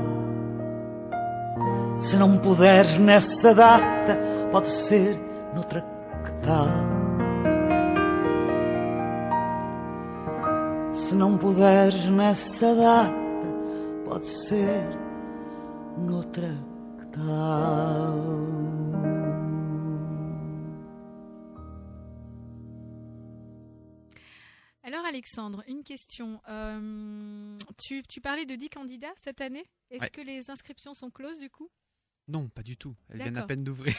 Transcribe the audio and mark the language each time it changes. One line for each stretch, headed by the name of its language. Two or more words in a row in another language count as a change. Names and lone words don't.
Portuguese: Se não puderes nessa data, pode ser noutra, que tal? Se não puderes nessa data, pode ser noutra, que tal?
French: Alors Alexandre, une question. Tu parlais de 10 candidats cette année. Est-ce Ouais. que les inscriptions sont closes du coup? Non, pas du tout. Elles viennent à D'accord. peine d'ouvrir.